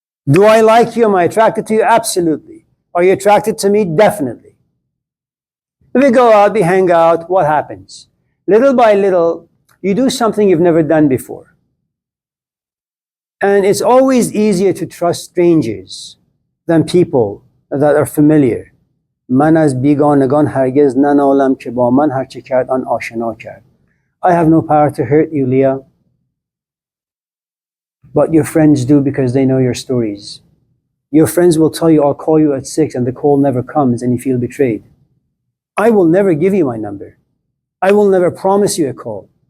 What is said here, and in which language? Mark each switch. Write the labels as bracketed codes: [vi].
[en] Do I like you? Am I attracted to you? Absolutely. Are you attracted to me? Definitely. We go out, we hang out, what happens? Little by little, you do something you've never done before. And it's always easier to trust strangers than people that are familiar. [fa] من از بیگانگان هرگز ننالم که با من هرچه کرد آن آشنا کرد. [en] I have no power to hurt you, Leah. But your friends do because they know your stories. Your friends will tell you, I'll call you at 6, and the call never comes and you feel betrayed. I will never give you my number. I will never promise you a call.